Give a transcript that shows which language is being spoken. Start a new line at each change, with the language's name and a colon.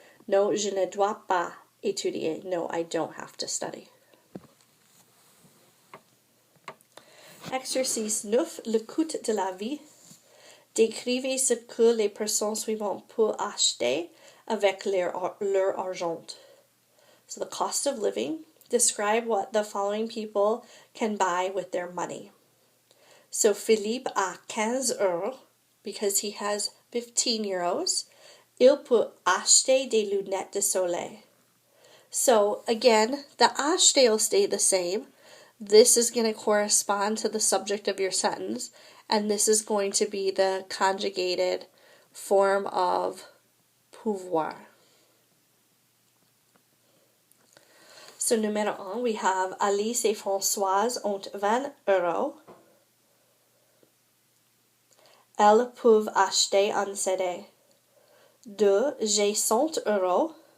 French: No, je ne dois pas étudier.
English: No, I don't have to study.
French: Exercice 9, le coût de la vie. Décrivez ce que les personnes suivantes peuvent acheter avec leur argent.
English: So the cost of living. Describe what the following people can buy with their money. So
French: Philippe a 15 euros
English: because he has 15 euros.
French: Il peut acheter des lunettes de soleil.
English: So again, the acheter will stay the same. This is going to correspond to the subject of your sentence, and this is going to be the conjugated form of pouvoir.
French: So numéro 1,
English: we have
French: Alice et Françoise ont 20 euros. Elles peuvent acheter un CD. 2, j'ai 100 euros.